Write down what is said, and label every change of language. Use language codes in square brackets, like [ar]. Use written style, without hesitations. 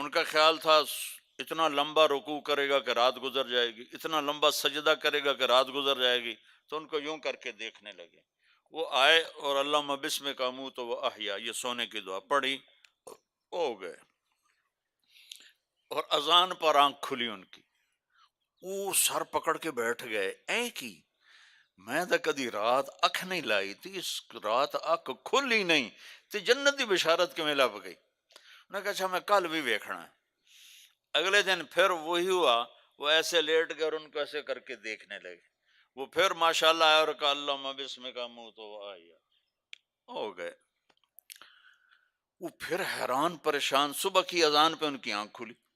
[ur] ان کا خیال تھا اتنا لمبا رکوع کرے گا کہ رات گزر جائے گی، اتنا لمبا سجدہ کرے گا کہ رات گزر جائے گی. تو ان کو یوں کر کے دیکھنے لگے. وہ آئے اور [ar] اللہم بسمک اموت و احیا، [ur] یہ سونے کی دعا پڑھی، ہو گئے. اور اذان پر آنکھ کھلی ان کی، وہ سر پکڑ کے بیٹھ گئے. [pa] اے کی میں تو کدی رات اکھ نہیں لائی تھی، اس رات اکھ کھلی نہیں تے جنت دی بشارت کیویں لب گئی. [ur] انہوں نے کہا اچھا میں کل بھی ویکھنا ہے. اگلے دن پھر وہی ہوا، وہ ایسے لیٹ گئے اور ان کو ایسے کر کے دیکھنے لگے. وہ پھر ماشاءاللہ آیا اور کہا [ar] اللہم بسمک اموت و احیا، [ur] ہو گئے. وہ پھر حیران پریشان، صبح کی اذان پہ ان کی آنکھ کھلی.